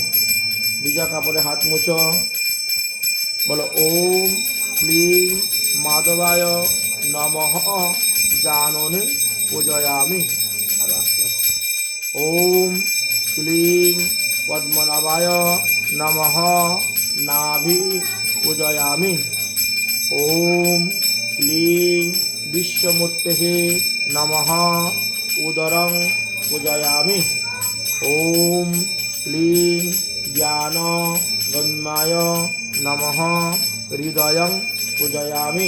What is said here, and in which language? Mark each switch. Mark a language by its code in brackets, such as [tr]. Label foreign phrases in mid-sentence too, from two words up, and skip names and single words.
[bn] ভিজা কাপড়ে হাত মুছো, বলো [sa] ওম ক্লিং মাধবায় নমঃ জাননে পূজয়ামি। [bn] আর আস্তে আস্তে [sa] ওম ক্লিং পদ্মনাভায় নমঃ নাভি পূজয়ামি। ওম ক্লিং বিশ্বমূর্তেহে নমঃ উদরং পূজয়ামি। ওম ক্লিং জ্ঞান গম্যায় নমঃ হৃদয়ং পূজয়ামি।